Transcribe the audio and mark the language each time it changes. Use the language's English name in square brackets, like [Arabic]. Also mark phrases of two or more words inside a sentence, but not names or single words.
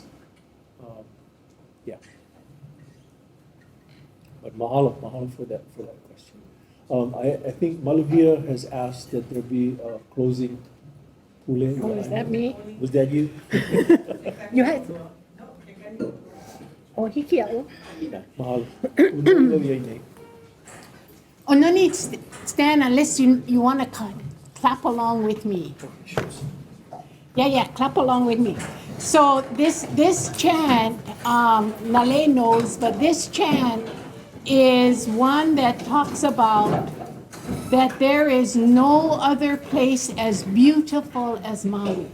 [English] Yeah. But mahalo for that question. I think Maluvia has asked that there be a closing. Oh, is that me? Was that you? You had. [Hawaiian] Oh, hikia'u. Mahalo. Maluvia, [English] Nate. Oh, no need stand unless you want to clap along with me. Yeah, clap along with me. So this chant, Nale knows, but this chant is one that talks about that there is no other place as beautiful as Maui.